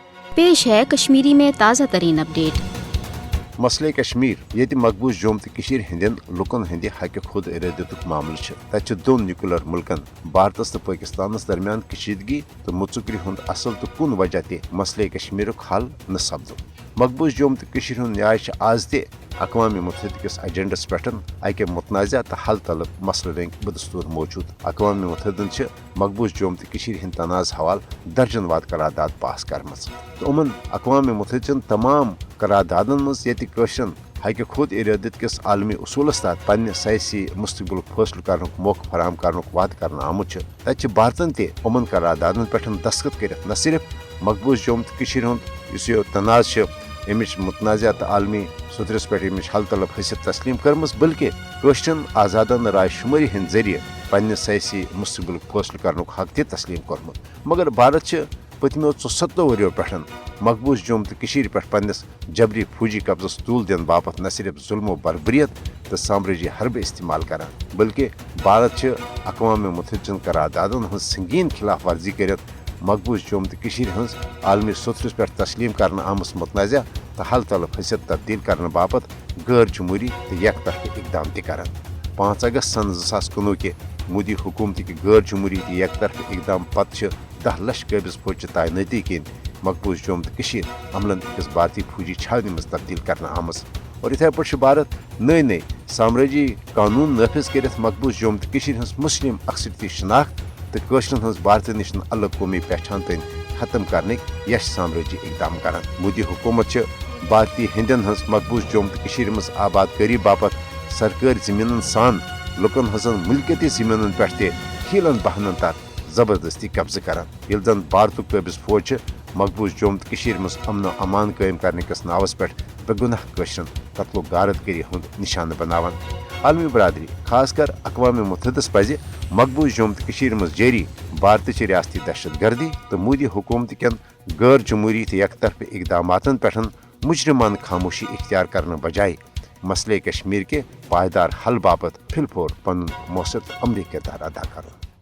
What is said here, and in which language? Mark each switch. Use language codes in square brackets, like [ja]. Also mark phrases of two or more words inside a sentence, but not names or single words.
[ur] پیش ہے کشمیری میں تازہ ترین اپڈیٹ. [ks] मसले कश्मीर ये मकबूज जोम तो हंदन लुकन हंद हक खुद इरादत मामल तत दोन न्यूक्लियर मुल्कन भारत तो पाकिस्तान दरमियान कशीदगी तो मुचुकरी हुंद असल तो कुन वजह ते मसले कश्मीर हल न सपदो। मकबूज जोम तो न्याय आज ते अक़वाम मुत्तहिदा किस एजेंडस पे अक मुतनाज़ा तो हल तलब मसल रंग बदस्तूर मौजूद। अक़वाम मुत्तहिदन मकबूज जोम तो हिंद तनाज़ हवाल दर्जन वाद करारदाद पास करम तो उमन अक़वाम मुत्तहिदन तमाम करारदादन मज ये हक खुद इरादत किस आलमी उसूलस तहत पन्ने सयासी मुस्तकबिल फैसल कर मौका फराम कर वाद कर आमुत तत भारतन ते उमन करारदादन पे दस्तखत कर न सिर्फ मकबूज जोम तो यह तनाज़ अमिच मुतनाज़ा तो आलमी सुतरस पे हल तलब हसियत तस्लीम कर्म बल्कि कशरन आज़ादान राय शुमारी हंद जरिए पन्ने सयासी मुस्तकबिल फैसल कर हक ते तस्लीम कर्मुत। मगर भारत पतमो 74 वरियो पे मकबूज जोम तो पे पन्नस जबरी फौजी कब्जस तूल दिन बापत न सिर्फ जुल्मो बरबरियत तो साम्राजी हरब इस्तेमाल कर बल्कि भारत अक़वाम मुत्तहिदन करारदादन हज संगीन खिलाफ वर्जी कर मकबूज जोम तो हज आलमी सुतरस पे तस्लीम कर आमस मुतनाज़ा तो हल तलब हसियत तब्दील कर बापत गैर जमहूरी तो यक तरफ इकदाम कर 5 अगस्त सन 2019 के मोदी हुकूमत की गैर जमहूरी तो यक तरफ इकदाम पत 10 लाख कबिज फौज तैनाती किन मकबूज जोम तो अमलन अकिस भारतीय फौजी छावनी मज तब्दील कर आमस और इथे पे भारत नई नई साम्राजी कानून नाफिज कर मकबूज जोम तो हज मुस्लिम अक्सरती शनाख्त तो कशरन हज भारत निश अलग कौमी पहचान तन खत्म करने यश साम्राजी इकदाम कर। मोदी हुकूमत भारतीय हिंदन हज मकबूज जोम तो मज आबादकारी बापत सरकारी जमीन सान लुकन हजन मुल्कियती जमीन पे हीलन बहनन तक जबरदस्ती कब्ज कर जन भारत कबिज फौज मकबूज जोम तो मज अमन अमान कायम करने किस नावस पे बेगुनाह कशरन कत्लो गारतगरी हुंद निशान बनावान। आलमी बरादरी खासकर अक़वाम मुत्तहिदस पज़ मकबूज जोम तो मज जारी भारत रियासती दहशत गर्दी तो मोदी हुकूमत कन गैर जमहूरी तो यक तरफ इकदामातन पे मुजरिमान खामोशी इख्तियार करने बजाय मसले कश्मीर के पायदार हल बाबत फिलफोर पन मौसर अमली किरदार अदा करो।